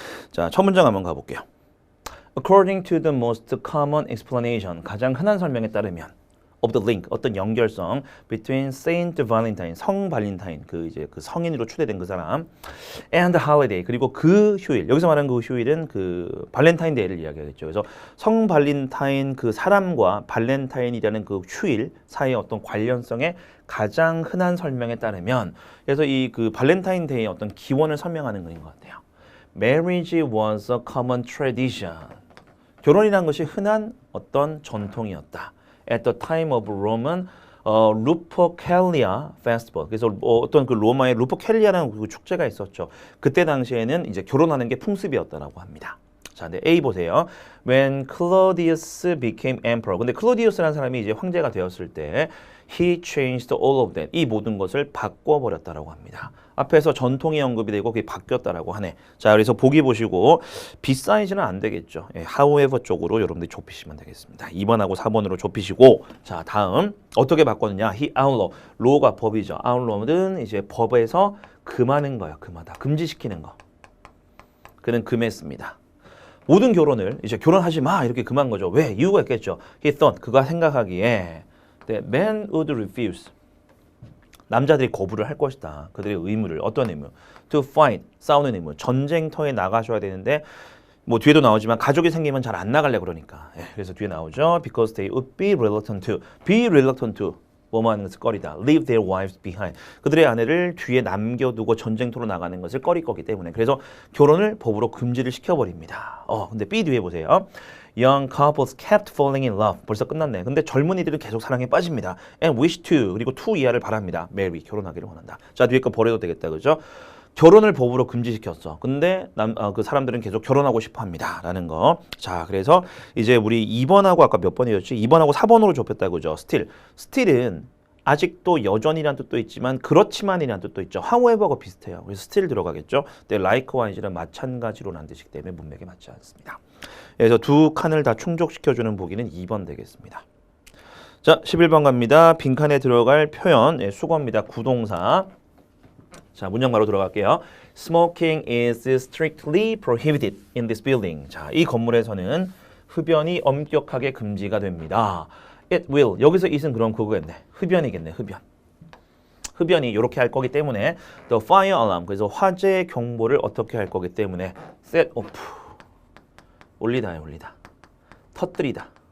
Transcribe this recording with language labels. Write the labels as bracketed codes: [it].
[ko] 자, 첫 문장 한번 가볼게요. [en] According to the most common explanation, [ko] 가장 흔한 설명에 따르면 of the link, 어떤 연결성 between Saint Valentine, 성 발렌타인, 그 성인으로 추대된 그 사람 and holiday, 그리고 그 휴일, 여기서 말하는 그 휴일은 그 발렌타인데이를 이야기하겠죠. 그래서 성 발렌타인 그 사람과 발렌타인이라는 그 휴일 사이의 어떤 관련성에 가장 흔한 설명에 따르면 그래서 이 그 발렌타인데이의 어떤 기원을 설명하는 것인 것 같아요. [en] Marriage was a common tradition. [ko] 결혼이란 것이 흔한 어떤 전통이었다. [en] At the time of Roman 루퍼켈리아 페스티벌. [ko] 그래서 어떤 그 로마의 루퍼켈리아라는 그 축제가 있었죠. 그때 당시에는 이제 결혼하는 게 풍습이었다라고 합니다. 자, 근데 A 보세요. [en] When Claudius became emperor. [ko] 근데 클로디우스라는 사람이 이제 황제가 되었을 때 [en] he changed all of that. [ko] 이 모든 것을 바꿔 버렸다라고 합니다. 앞에서 전통이 언급이 되고 그게 바뀌었다라고 하네. 자, 그래서 보기 보시고 B 사이즈는 안 되겠죠. 예, however 쪽으로 여러분들이 좁히시면 되겠습니다. 2번하고 4번으로 좁히시고 자, 다음 어떻게 바꿨느냐? [en] He outlaw. law가 법이죠. [ko] outlaw는 이제 법에서 금하는 거예요. 금하다. 금지시키는 거. 그는 금했습니다. 모든 결혼을 이제 결혼하지 마 이렇게 금한 거죠. 왜? 이유가 있겠죠. [en] He thought [ko] 그가 생각하기에 [en] that men would refuse. [ko] 남자들이 거부를 할 것이다. 그들의 의무를 어떤 의무? To fight 싸우는 의무. 전쟁터에 나가셔야 되는데 뭐 뒤에도 나오지만 가족이 생기면 잘 안 나갈래 그러니까. 예, 그래서 뒤에 나오죠. [en] Because they would be reluctant to [ko] 뭐뭐 하는 것을 꺼리다. [en] Leave their wives behind. [ko] 그들의 아내를 뒤에 남겨두고 전쟁터로 나가는 것을 꺼릴 거기 때문에. 그래서 결혼을 법으로 금지를 시켜버립니다. 근데 B 뒤에 보세요. [en] Young couples kept falling in love. [ko] 벌써 끝났네. 근데 젊은이들은 계속 사랑에 빠집니다. [en] And wish to. [ko] 그리고 to 이하를 바랍니다. marry. 결혼하기를 원한다. 자, 뒤에 거 버려도 되겠다. 그죠? 결혼을 법으로 금지시켰어. 근데 그 사람들은 계속 결혼하고 싶어 합니다. 라는 거. 자, 그래서 이제 우리 2번하고 아까 몇 번이었지? 2번하고 4번으로 좁혔다. 그죠? still은 아직도 여전이란 뜻도 있지만 그렇지만이란 뜻도 있죠. however가 비슷해요. 그래서 still 들어가겠죠. 근데 likewise는 마찬가지로라는 뜻이기 때문에 문맥에 맞지 않습니다. 그래서 두 칸을 다 충족시켜주는 보기는 2번 되겠습니다. 자, 11번 갑니다. 빈칸에 들어갈 표현, 예, 수거입니다. 구동사. 자, 문장 바로 들어갈게요. [en] Smoking is strictly prohibited in this building. [ko] 자, 이 건물에서는 흡연이 엄격하게 금지가 됩니다. [en] It will. [ko] 여기서 it은 그럼 그거겠네. 흡연이겠네. 흡연이 이렇게 할 거기 때문에 the fire alarm. 그래서 화재 경보를 어떻게 할 거기 때문에 set off. 올리다. 터뜨리다.